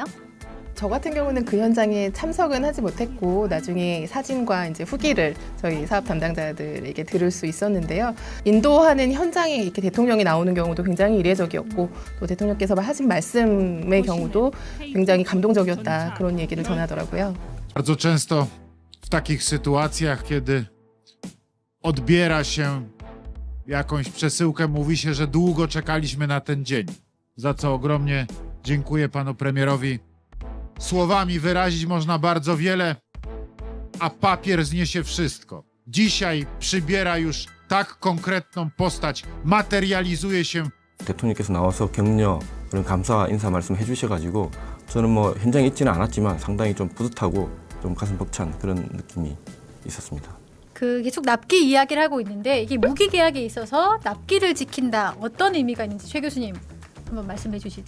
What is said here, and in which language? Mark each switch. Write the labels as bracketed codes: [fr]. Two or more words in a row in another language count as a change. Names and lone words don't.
[ko] 저 같은 경우는 그 현장에 참석은 하지 못했고 나중에 사진과 이제 후기를 저희 사업 담당자들에게 들을 수 있었는데요. 인도하는 현장에 이렇게 대통령이 나오는 경우도 굉장히 이례적이었고 또 대통령께서 하신 말씀의 경우도 굉장히 감동적이었다 그런 얘기를 전하더라고요. [pl] Bardzo często w takich sytuacjach, kiedy odbiera się jakąś przesyłkę, mówi się, że długo czekaliśmy na ten dzień. Za co ogromnie dziękuję panu premierowi. Słowami wyrazić można bardzo wiele, a papier zniesie wszystko. Dzisiaj przybiera już tak konkretną postać, materializuje się. [ko] 대통령께서 나와서 격려 그런 감사 인사 말씀 해주셔가지고 저는 뭐 현장에 있지는 않았지만 상당히 좀 뿌듯하고 좀 가슴 벅찬 그런 느낌이 있었습니다. 그 계속 납기 이야기를 하고 있는데 이게 무기 계약에 있어서 납기를 지킨다. 어떤 의미가 있는지 최 교수님 한번 말씀해 주시죠.